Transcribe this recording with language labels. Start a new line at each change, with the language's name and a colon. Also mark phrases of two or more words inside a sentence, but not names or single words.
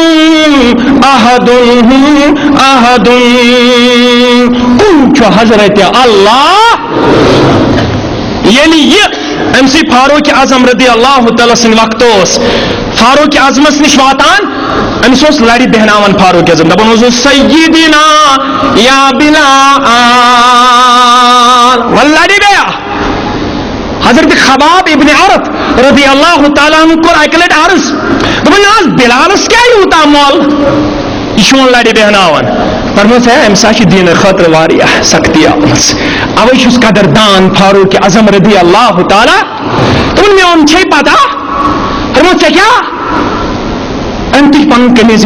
Kashmiri: احدُن احدُن کُن چھُ حضرت اللہ ییٚلہِ یہِ أمۍ سی فاروق اعظم
Arabic: رضی اللہ تعالیٰ
Kashmiri: سٕنٛدِ وقتہٕ اوس فاروق اعظمس نش واتان أمس اوس لڑِ بیہناوان فاروق اعظم دپان اوسُس سیدنا یا بلال ول لڑِ بیٚیہ حضرت خباب ابن عرب
Arabic: رضی اللہ تعالیٰ عنہ
Kashmiri: کور اکہ لٹہِ عرض دپان آز بلالس کیٛاہ یوٗتاہ مۄل یہ چون لڑِ بیہناوان فرموس ہے امہِ ساتہٕ چھِ دیٖنہٕ خٲطرٕ واریاہ سختی آمٕژ اوے چھُس قدردان فاروق اعظم
Arabic: رضی اللہ تعالیٰ
Kashmiri: دپان میون چھے پتہ فرموس ژےٚ کیٛاہ أمۍ تُج پنُن قمیٖض